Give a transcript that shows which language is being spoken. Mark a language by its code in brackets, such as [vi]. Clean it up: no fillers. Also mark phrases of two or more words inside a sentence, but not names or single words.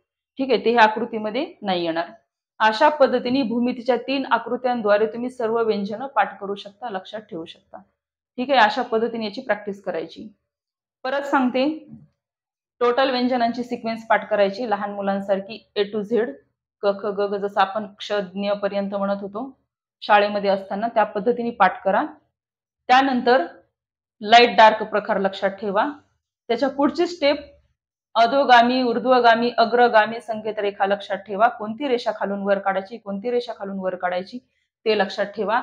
[mr] ठीक आहे, ते ह्या आकृतीमध्ये नाही येणार. अशा पद्धतीने भूमितीच्या 3 आकृत्यांद्वारे तुम्ही सर्व व्यंजन पाठ करू शकता, लक्षात ठेवू शकता. ठीक आहे, अशा पद्धतीने याची प्रॅक्टिस करायची. परत सांगते, टोटल व्यंजनांची सिक्वेन्स पाठ करायची लहान मुलांसारखी [en] A to Z, [mr] क ख ग ग जसं आपण क्षज्ञ पर्यंत म्हणत होतो शाळेमध्ये असताना, त्या पद्धतीने पाठ करा. त्यानंतर लाईट डार्क प्रकार लक्षात ठेवा. त्याच्या पुढची स्टेप अधोगामी, ऊर्ध्वगामी, अग्रगामी संकेत रेखा लक्षात ठेवा. कोणती रेषा खालून वर काढायची, कोणती रेषा खालून वर काढायची ते लक्षात ठेवा.